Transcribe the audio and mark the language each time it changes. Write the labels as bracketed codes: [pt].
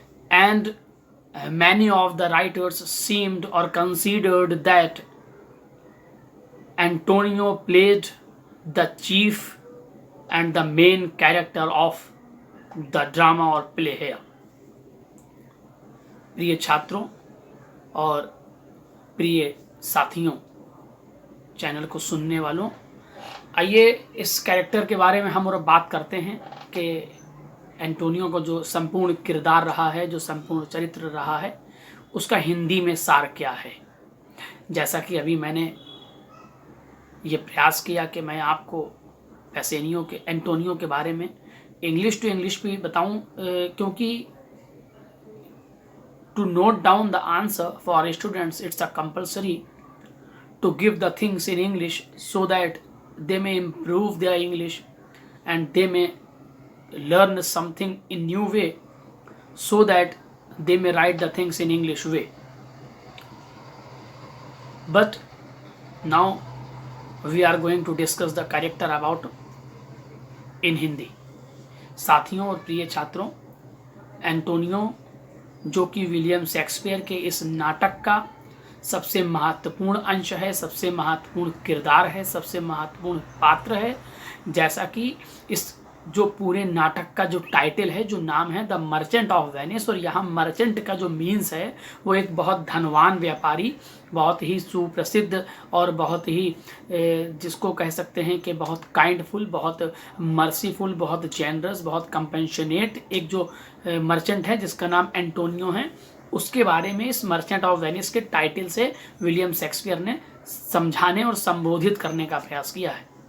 [en] And many of the writers seemed or considered that Antonio played the chief and the main character of the drama or play here. [hi] प्रिय छात्रों और प्रिय साथियों, channel को सुनने वालों, आइए इस कैरेक्टर के बारे में हम और बात करते हैं कि एंटोनियो को जो संपूर्ण किरदार रहा है, जो संपूर्ण चरित्र रहा है, उसका हिंदी में सार क्या है। जैसा कि अभी मैंने ये प्रयास किया कि मैं आपको बेसेनियो के एंटोनियो के बारे में इंग्लिश टू इंग्लिश भी बताऊं, क्योंकि [en] to note down the answer for our students, it's a compulsory to give the things in English so that they may improve their English and they may learn something in new way, so that they may write the things in English way. But now we are going to discuss the character about in Hindi. [hi] साथियों और प्रिय छात्रों, Antonio जो कि William Shakespeare के इस नाटक का सबसे महत्वपूर्ण अंश है, सबसे महत्वपूर्ण किरदार है, सबसे महत्वपूर्ण पात्र है। जैसा कि इस जो पूरे नाटक का जो टाइटल है, जो नाम है द मर्चेंट ऑफ वेनिस, और यहाँ मर्चेंट का जो मीन्स है वो एक बहुत धनवान व्यापारी, बहुत ही सुप्रसिद्ध और बहुत ही जिसको कह सकते हैं कि बहुत काइंडफुल, बहुत मर्सीफुल, बहुत जेनरस, बहुत कंपेंशनेट एक जो मर्चेंट है जिसका नाम एंटोनियो है, उसके बारे में इस मर्चेंट ऑफ वेनिस के टाइटल से विलियम शेक्सपियर ने समझाने और संबोधित करने का प्रयास किया है।